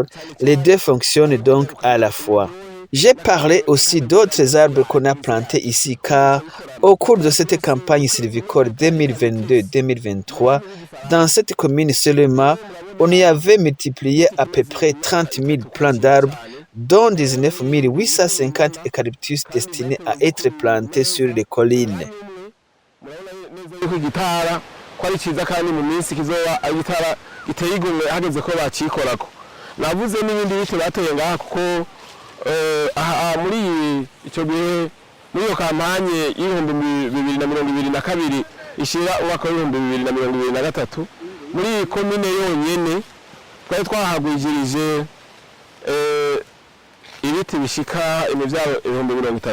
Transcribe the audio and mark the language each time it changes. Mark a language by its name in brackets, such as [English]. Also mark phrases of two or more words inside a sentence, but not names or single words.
[French] Les deux fonctionnent donc à la fois. J'ai parlé aussi d'autres arbres qu'on a plantés ici car au cours de cette campagne sylvicole 2022-2023, dans cette commune seulement, on y avait multiplié à peu près 30 000 plants d'arbres, dont 19 850 eucalyptus destinés à être plantés sur les collines. [Rundi] Muri icyo gihe muri iyo kampanye y'ibihumbi 2022 ishira umwaka w'ibihumbi 2023 muri komine yonyene twari twahagwijirije ibiti bishika imivyaro 30,000.